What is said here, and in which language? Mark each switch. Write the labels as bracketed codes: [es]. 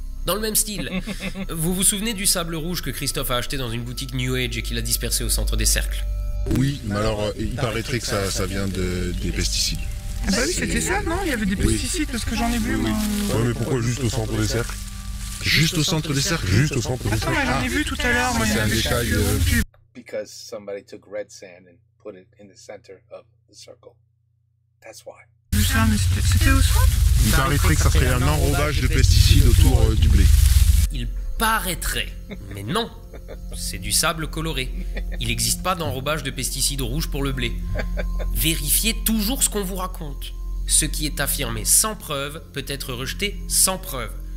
[fr] Dans le même style, vous vous souvenez du sable rouge que Christophe a acheté dans une boutique New Age et qu'il a dispersé au centre des cercles? Oui, mais alors il paraîtrait que ça vient des pesticides. Ah bah oui, c'était ça, non? Il y avait des pesticides parce que j'en ai vu. Oui. Ouais, mais pourquoi juste au centre des cercles? Juste au centre des cercles? Juste au centre des cercles. J'en ai vu tout à l'heure. C'est un détail. [en] Because somebody took red sand and put it in the center of the circle. That's why. [fr] C'était au centre? Il paraîtrait que ça serait un enrobage de pesticides autour du blé. Il paraîtrait, mais non, c'est du sable coloré. Il n'existe pas d'enrobage de pesticides rouges pour le blé. Vérifiez toujours ce qu'on vous raconte. Ce qui est affirmé sans preuve peut être rejeté sans preuve.